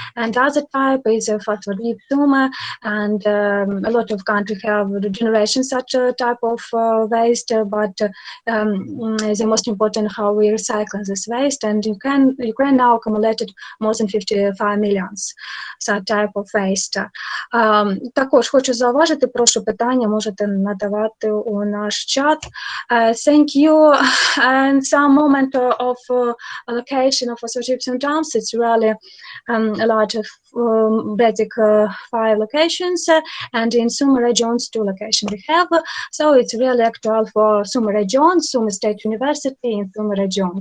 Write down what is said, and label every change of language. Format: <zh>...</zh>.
<en>And other type is phosphoryptum, and a lot of countries have generation such a type of waste, but the most important how we recycle this waste. And Ukraine now accumulated more than 55 millions such type of waste.</en> <uk>Також хочу зауважити, прошу питання можете надавати у наш чат.</uk> <en>Thank you. And some moment of allocation of phosphoryptum dumps, it's really a lot of basic 5 locations, and in Sumy regions 2 locations we have. So it's really actual for Sumy region, Sumy State University in Sumy region.</en>